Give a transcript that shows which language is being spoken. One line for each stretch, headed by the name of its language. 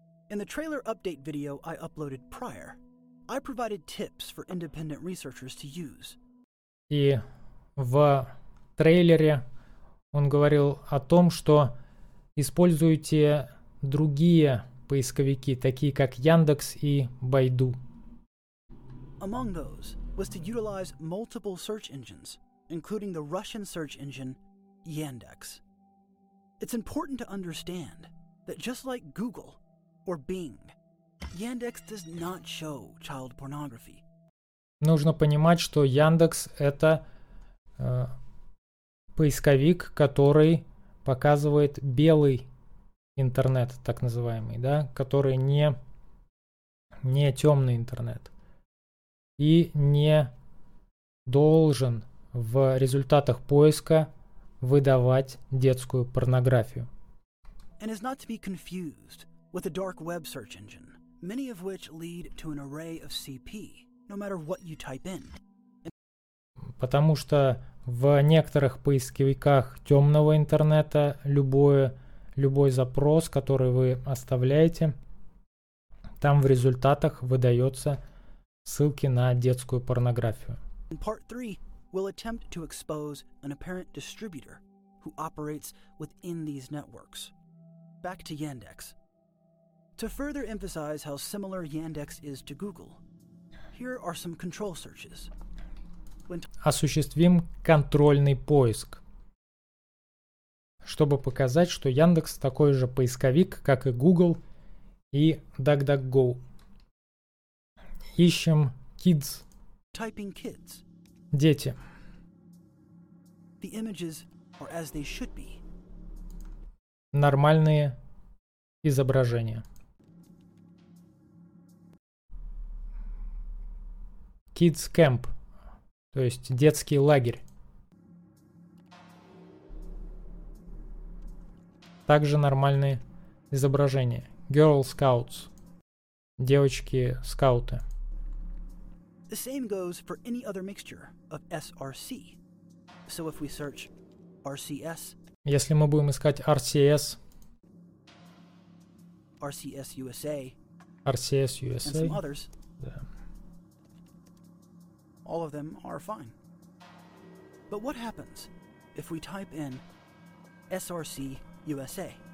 English: In the trailer update video I uploaded prior, I provided tips for independent researchers to use.
Russian: И в трейлере он говорил о том, что используйте другие поисковики, такие как Яндекс и Байду.
English: Among those was to utilize multiple search engines, including the Russian search engine Yandex. It's important to understand that just like Google or Bing, Yandex does not show child pornography.
Russian: Нужно понимать, что Яндекс это поисковик, который показывает белый интернет, так называемый, да, который не темный интернет. И не должен в результатах поиска выдавать детскую порнографию.
English: And is not to be confused with a dark web search engine, many of which lead to an array of CP, no matter what you type in.
Russian: Потому что в некоторых поисковиках темного интернета любой запрос, который вы оставляете, там в результатах выдается ссылки на детскую порнографию.
English: In part 3, we'll attempt to expose an apparent distributor who operates within these networks. Back to Yandex. To further emphasize how similar Yandex is to Google, here are some control searches.
Russian: Осуществим контрольный поиск, чтобы показать, что Яндекс такой же поисковик, как и Google и DuckDuckGo. Ищем kids.
English: Typing kids.
Russian: Дети.
English: The images are as they should be.
Russian: Нормальные изображения.
English: Kids camp.
Russian: То есть детский лагерь. Также нормальные изображения.
English: Girl scouts.
Russian: Девочки-скауты.
English: The same goes for any other mixture of SRC. So if we search RCS,
Russian: если мы будем искать RCS,
English: RCS USA, RCS USA, and some others,
Russian: да,
English: all of them are fine. But what happens if we type in SRC USA?